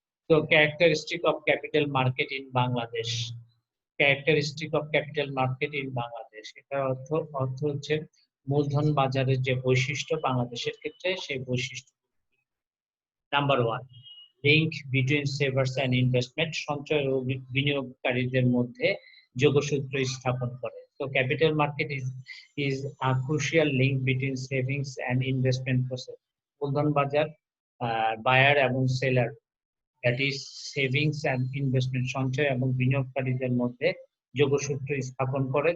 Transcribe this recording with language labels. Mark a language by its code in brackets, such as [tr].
[bn] তো [en] characteristic of capital market in Bangladesh, [bn] characteristic of capital market in Bangladesh, এটার অর্থ হচ্ছে মূলধন বাজারের যে বৈশিষ্ট্য বাংলাদেশের ক্ষেত্রে, সেই বৈশিষ্ট্য। Number 1, [en] link between savers and investment, [bn] সঞ্চয় ও বিনিয়োগকারীদের মধ্যে যোগসূত্র স্থাপন করে। [en] So capital market is a crucial link between savings and investment process. [bn] মূলধন বাজার বায়ার এবং seller, [en] that is savings and investment, [bn] সঞ্চয় এবং বিনিয়োগকারীদের মধ্যে যোগসূত্র স্থাপন করে।